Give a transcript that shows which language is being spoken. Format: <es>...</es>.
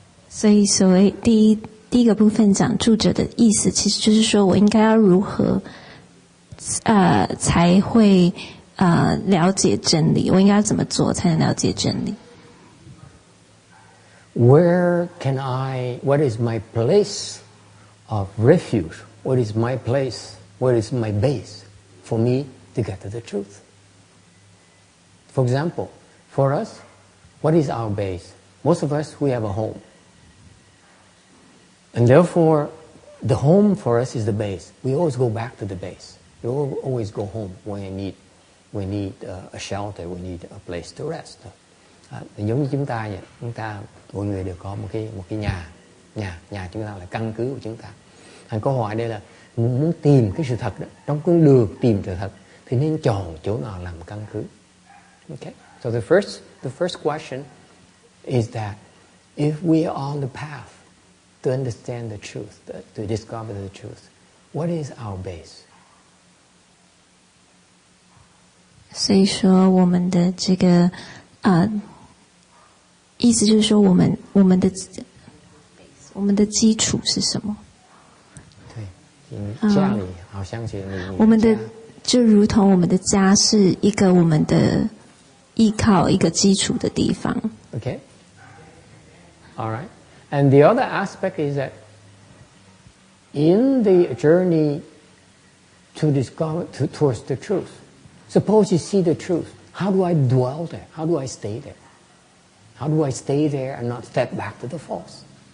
<zh>所以所谓第一个部分讲住者的意思，其实就是说我应该要如何才会了解真理？我应该要怎么做才能了解真理</zh> <en>what is my place of refuge? What is my place? What is my base for me to get to the truth? For example, for us, what is our base? Most of us, we have a home. And therefore, the home for us is the base. We always go back to the base. We always go home when we need a shelter, we need a place to rest.</en> <vi>Giống như chúng ta vậy, mọi người đều có một cái nhà chúng ta là căn cứ của chúng ta. Câu hỏi đây là muốn tìm cái sự thật đó, trong con đường tìm sự thật thì nên chọn chỗ nào làm căn cứ.</vi> <en>Okay. So the first question is that if we are on the path to understand the truth, to discover the truth, what is our base?</en> <zh>所以说，我们的这个意思就是说，我们的基础是什么？对，家里好像是你我们的就如同我们的家是一个我们的依靠一个基础的地方。</zh> <en>Okay. All right. And the other aspect is that in the journey to discover towards the truth, suppose you see the truth, how do I dwell there? How do I stay there? How do I stay there and not step back to the false?</en>